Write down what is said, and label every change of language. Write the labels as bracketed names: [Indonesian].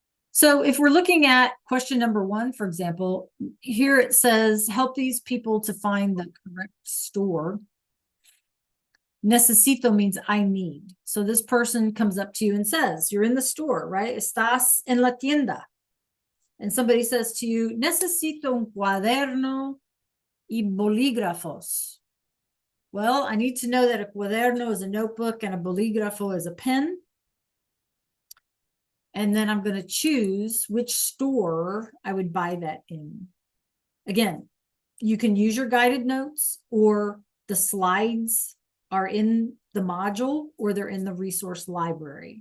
[English] So if we're looking at question number 1, for example, here it says, help these people to find the correct store. Necesito means I need. So this person comes up to you and says, you're in the store, right? [Spanish] Estás en la tienda. [English] And somebody says to you, [Spanish] necesito un cuaderno y bolígrafos. [English] Well, I need to know that a cuaderno is a notebook and a bolígrafo is a pen. And then I'm going to choose which store I would buy that in. Again, you can use your guided notes, or the slides are in the module, or they're in the resource library.